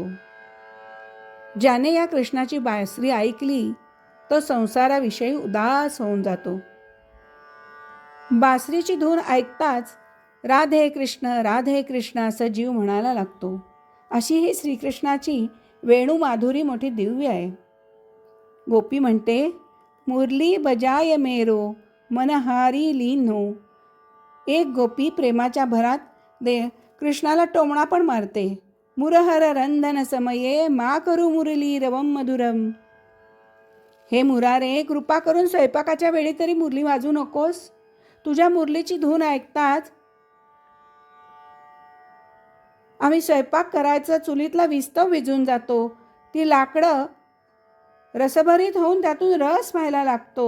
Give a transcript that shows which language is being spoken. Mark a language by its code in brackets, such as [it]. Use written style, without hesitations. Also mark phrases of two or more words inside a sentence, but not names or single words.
[mr] ज्याने या कृष्णाची बासरी ऐकली तो संसाराविषयी उदास होऊन जातो. बासरीची धून ऐकताच राधे कृष्ण असं जीव म्हणायला लागतो. अशी ही श्रीकृष्णाची वेणुमाधुरी मोठी दिव्य आहे. गोपी म्हणते, [bra] मुरली बजाय मेरो मनहारी लीनो. [mr] एक गोपी प्रेमाच्या भरात कृष्णाला टोमणा पण मारते. [sa] मुरहर रंधन समये मा करू मुरली रवम मधुरम. [mr] हे मुरारे, कृपा करून स्वयंपाकाच्या वेळी तरी मुरली वाजू नकोस. तुझ्या मुरलीची धून ऐकताच आम्ही स्वयंपाक करायचं चुलीतला विस्तव विझून जातो. ती लाकडं रसभरीत होऊन त्यातून रस व्हायला लागतो.